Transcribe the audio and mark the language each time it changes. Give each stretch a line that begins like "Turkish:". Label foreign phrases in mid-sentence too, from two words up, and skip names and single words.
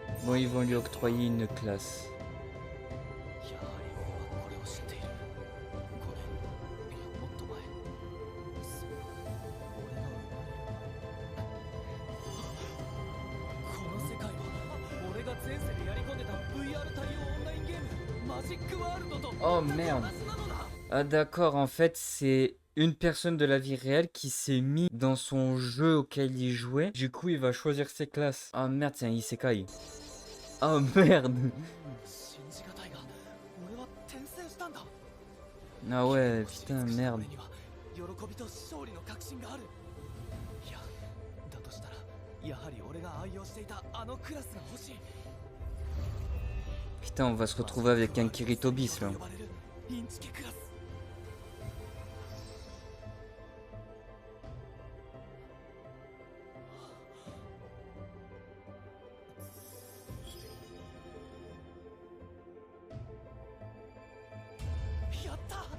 French: Bon, ils vont lui octroyer une classe.
Japanese: やはり俺はこれを知っている。5年、いやもっと前。そう俺が生まれる前。この世界は俺が前世でやり込んでた VR 対応オンラインゲームマジックワールドと Oh 全く
French: merde.
Japanese: 同じなのだ。
French: Ah d'accord, en fait c'est une personne de la vie réelle qui s'est mis dans son jeu auquel il jouait. Du coup il va choisir ses classes. Ah merde, c'est un isekai. Oh merde.
Japanese: 信じがたいが俺は転生したんだ。
French: Ah ouais, putain, merde.
Japanese: 俺には喜びと勝利の確信がある。いや、だとしたらやはり俺が愛用していたあのクラスが欲しい。
French: Putain, on va se retrouver avec un Kirito bis là.
Japanese: インチキクラス。やった。